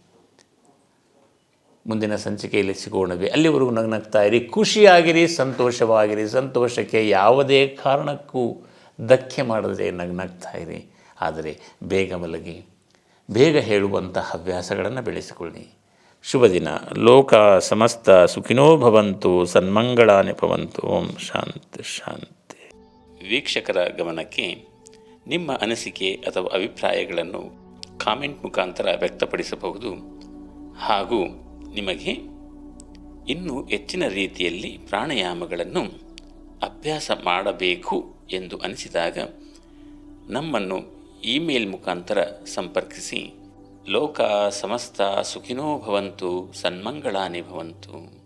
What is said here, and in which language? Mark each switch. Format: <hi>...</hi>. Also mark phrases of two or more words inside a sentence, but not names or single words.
<kn>ಮುಂದಿನ ಸಂಚಿಕೆಯಲ್ಲಿ ಸಿಗೋಣವೇ. ಅಲ್ಲಿವರೆಗೂ ನಗ್ನಗ್ತಾ ಇರಿ, ಖುಷಿಯಾಗಿರಿ, ಸಂತೋಷವಾಗಿರಿ. ಸಂತೋಷಕ್ಕೆ ಯಾವುದೇ ಕಾರಣಕ್ಕೂ ಧಕ್ಕೆ ಮಾಡದೆ ನಗ್ನಗ್ತಾ ಇರಿ. ಆದರೆ ಬೇಗ ಮಲಗಿ, ಬೇಗ ಹೇಳುವಂಥ ಹವ್ಯಾಸಗಳನ್ನು ಬೆಳೆಸಿಕೊಳ್ಳಿ. ಶುಭ ದಿನ.</kn> <sa>ಲೋಕ ಸಮಸ್ತ ಸುಖಿನೋ ಭವಂತು, ಸನ್ಮಂಗಳಾನಿ ಭವಂತು. ಓಂ ಶಾಂತಿ ಶಾಂತಿ.</sa> <kn>ವೀಕ್ಷಕರ ಗಮನಕ್ಕೆ ನಿಮ್ಮ ಅನಿಸಿಕೆ ಅಥವಾ ಅಭಿಪ್ರಾಯಗಳನ್ನು ಕಾಮೆಂಟ್ ಮುಖಾಂತರ ವ್ಯಕ್ತಪಡಿಸಬಹುದು. ಹಾಗೂ ನಿಮಗೆ ಇನ್ನೂ ಹೆಚ್ಚಿನ ರೀತಿಯಲ್ಲಿ ಪ್ರಾಣಾಯಾಮಗಳನ್ನು ಅಭ್ಯಾಸ ಮಾಡಬೇಕು ಎಂದು ಅನಿಸಿದಾಗ ನಮ್ಮನ್ನು ಇಮೇಲ್ ಮುಖಾಂತರ ಸಂಪರ್ಕಿಸಿ.</kn> <sa>ಲೋಕ ಸಮಸ್ತ ಸುಖಿನೋ ಭವಂತು, ಸನ್ಮಂಗಳಾನಿ ಭವಂತು.</sa>